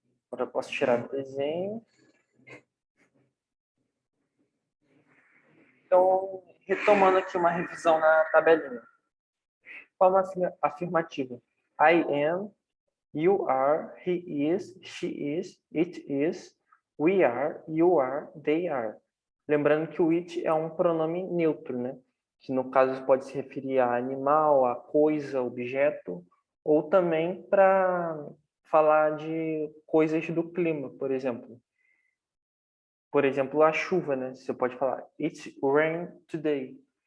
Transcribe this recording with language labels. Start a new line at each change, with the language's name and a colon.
Portuguese: Agora eu posso tirar o desenho. Então, retomando aqui uma revisão na tabelinha. Forma afirmativa.
English: I am, you are, he is, she is, it is, we are, you are, they are.
Portuguese: Lembrando que o it é um pronome neutro, né? Que no caso pode se referir a animal, a coisa, objeto, ou também para falar de coisas do clima, por exemplo. Por exemplo, a chuva, né? Você pode falar
English: It's rain today.